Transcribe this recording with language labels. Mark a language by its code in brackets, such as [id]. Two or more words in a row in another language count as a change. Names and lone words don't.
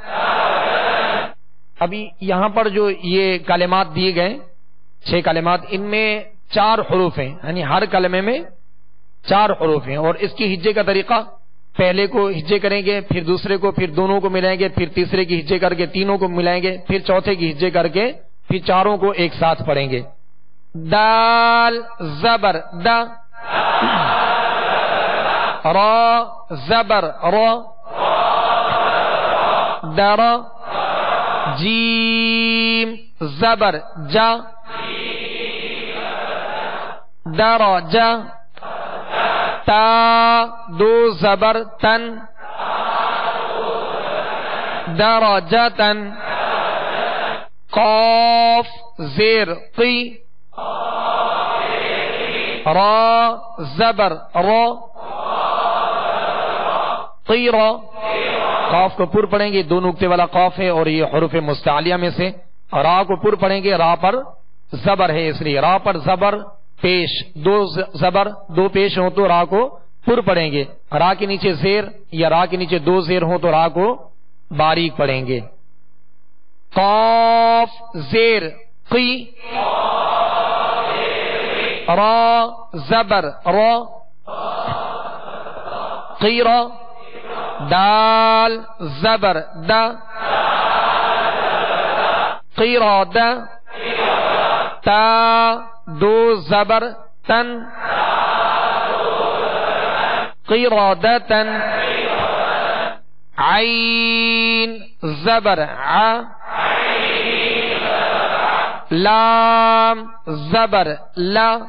[ur] ابھی یہاں پر جو یہ کلمات دیے گئے 6 کلمات، ان میں 4 حروف ہیں، یعنی ہر کلمے میں 4 حروف ہیں. اور اس کی ہجے کا طریقہ پہلے کو ہجے کریں گے، پھر دوسرے کو، پھر دونوں کو ملائیں گے، پھر تیسرے کی ہجے کر کے تینوں کو ملائیں گے، پھر چوتھے کی ہجے کر کے پھر چاروں کو ایک ساتھ پڑھیں گے. دال زبر دا را زبر را در جیم زبر جا درجہ تا دو زبر تن درجتن قاف زیر قی را زبر را طیرا. قاف کو پر پڑھیں گے، 2 نقطے والا قاف ہے اور یہ حروف مستعلیہ میں سے. را کو پر پڑھیں گے، را پر زبر ہے اس لیے را پر زبر پیش، 2 زبر 2 پیش ہو تو را کو پر پڑھیں گے. را کے نیچے زیر یا را کے نیچے دو زیر ہوں تو را کو باریک پڑھیں گے. قاف زیر قی، را زبر را قیرا، دال زبر دا قیرا دا، تا دو زبر تن قیرادتن، عین زبر ع، لام زبر لا،